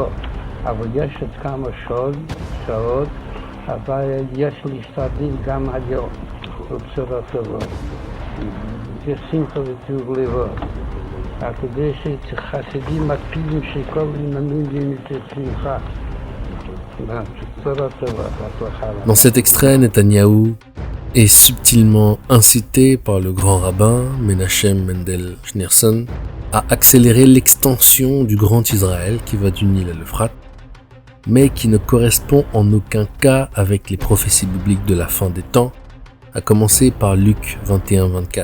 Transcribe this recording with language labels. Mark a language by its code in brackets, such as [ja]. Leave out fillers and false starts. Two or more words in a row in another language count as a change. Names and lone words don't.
[he] אבל יש עוד כמה שעות, אבל יש להשתדל גם היום, בבשורות טובות. יש שמחה וטוב לבוא. כדי שחסידים מקפידים שכל עניינים יהיו שמחה. בשורות טובות, הצלחה. [fr] Dans cet extrait, Netanyahou est subtilement incité par le grand rabbin Menachem Mendel Schneerson à accélérer l'extension du Grand Israël qui va du Nil à l'Euphrate, mais qui ne correspond en aucun cas avec les prophéties bibliques de la fin des temps, à commencer par Luc 21-24.